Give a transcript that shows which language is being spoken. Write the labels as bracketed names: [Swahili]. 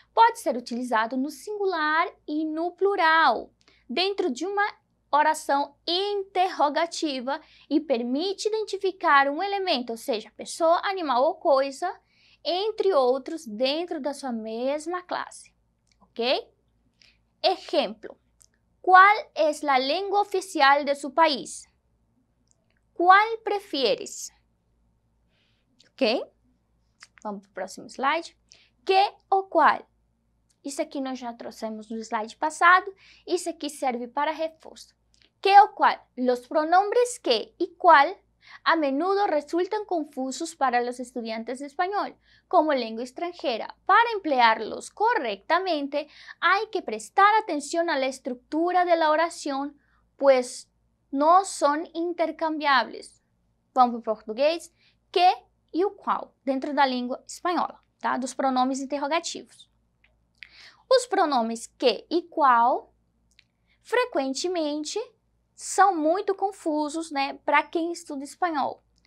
[Portuguese] Pode ser utilizado no singular e no plural, dentro de uma oração interrogativa e permite identificar um elemento, ou seja, pessoa, animal ou coisa, entre outros dentro da sua mesma classe, ok? [Spanish] Exemplo, ¿cuál es la lengua oficial de su país? ¿Cuál prefieres? Ok? [Portuguese] Vamos para o próximo slide. Que ou qual? Isso aqui nós já trouxemos no slide passado. Isso aqui serve para reforço. Que ou qual? [Spanish] Los pronombres que y cual a menudo resultan confusos para los estudiantes de español como lengua extranjera. Para emplearlos correctamente hay que prestar atención a la estructura de la oración, pues no son intercambiables. [Portuguese] Vamos para o português. Que e o qual, dentro da língua espanhola, tá? Dos pronomes interrogativos. Os pronomes que e qual, frequentemente, são muito confusos, né, para quem estuda espanhol.